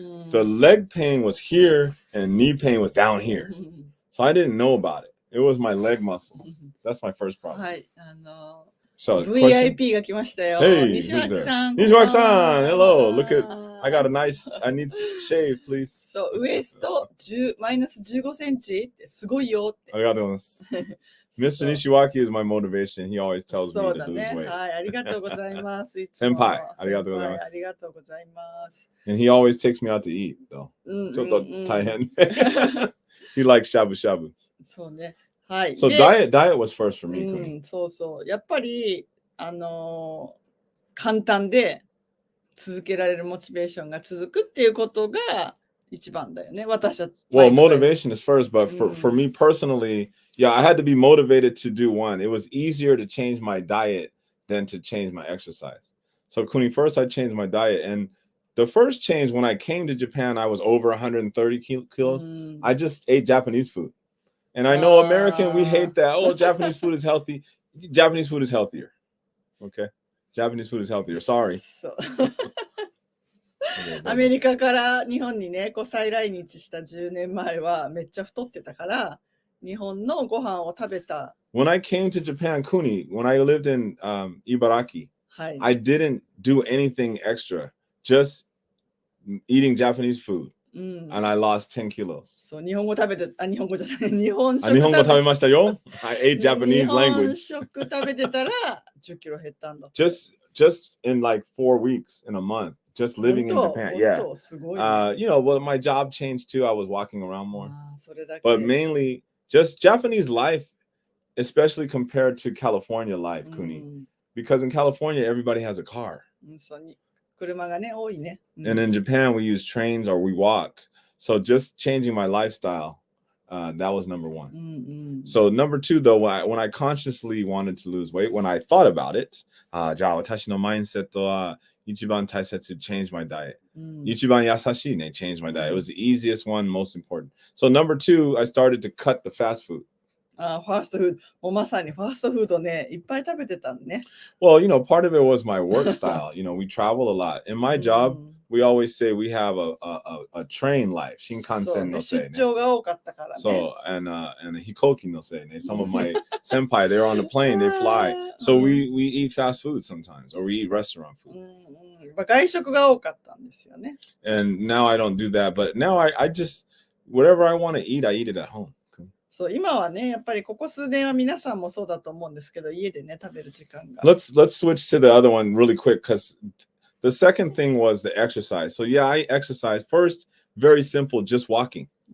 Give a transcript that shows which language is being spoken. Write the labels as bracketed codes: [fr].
[en] The leg pain was here and knee pain was down here. So I didn't know about it. It was my leg muscle. That's my first problem. [ja] はい。 [en] So, [ja] VIP が来ましたよ。 [en] Hey, [ja] 西脇さん。 [en] 西脇さん Hello. Look at, I got a nice, I need shave, please. [ja] そう、ウエストマイナス15センチってすごいよって。ありがとうございます。 [en] Mr. Nishiwaki is my motivation. He always tells me to lose weight. [ja] はい、ありがとうございます。先輩、ありがとうございます。ありがとうございます。 [en] And he always takes me out to eat, though. [ja] ちょっと大変。 [en] He likes shabu shabu. [ja] そうね。はい。 [en] So diet was first for me. [ja] そうそう。やっぱり、簡単で続けられるモチベーションが続くっていうことが一番だよね。私たち。 [en] Well, motivation is first, but for me personally, yeah, I had to be motivated to do one. It was easier to change my diet than to change my exercise. So, Cooney, first I changed my diet. And the first change, when I came to Japan, I was over 130 kilos. I just ate Japanese food. And I know American, we hate that. Oh, Japanese food is healthy. Japanese food is healthier. Okay? Japanese food is healthier. Sorry. [ja] アメリカから日本にね、再来日した10年前はめっちゃ太ってたから、日本のご飯を食べた。 [en] When I came to Japan, Cooney, when I lived in Ibaraki, I didn't do anything extra. Just eating Japanese food. And I lost 10 kilos. [ja] そう、日本語食べて、日本語じゃない、日本食べましたよ。 [en] I ate Japanese language. [ja] 日本食食べてたら10キロ減ったんだ。 [en] Just in like 4 weeks, in a month, just living in Japan. Yeah. Well, my job changed too. I was walking around more. But mainly, just Japanese life, especially compared to California life, Cooney. Because in California, everybody has a car. [ja] 車がね、多いね。 [en] And in Japan, we use trains or we walk. So just changing my lifestyle, that was number one. So number two, though, when I consciously wanted to lose weight, when I thought about it, [ja] じゃあ私のマインセットは一番大切 [en] to change my diet. [ja] 一番優しいね, [en] change my diet. It was the easiest one, most important. So number two, I started to cut the fast food. [ja] ファーストフード。もうまさにファーストフードね、いっぱい食べてたんね。 [en] Well, part of it was my work style. We travel a lot. In my job, we always say we have a train life. [ja] 新幹線のせいね。出張が多かったからね。 [en] So, and [ja] 飛行機のせいね。 [en] Some of my senpai, they're on the plane, they fly. So we eat fast food sometimes, or we eat restaurant food. [ja] 外食が多かったんですよね。 [en] And now I don't do that, but now I just, whatever I want to eat, I eat it at home. [ja] そう、今はね、やっぱりここ数年は皆さんもそうだと思うんですけど、家でね、食べる時間が。 [en] Let's switch to the other one really quick, because the second thing was the exercise. So yeah, I exercise. First, very simple, just walking.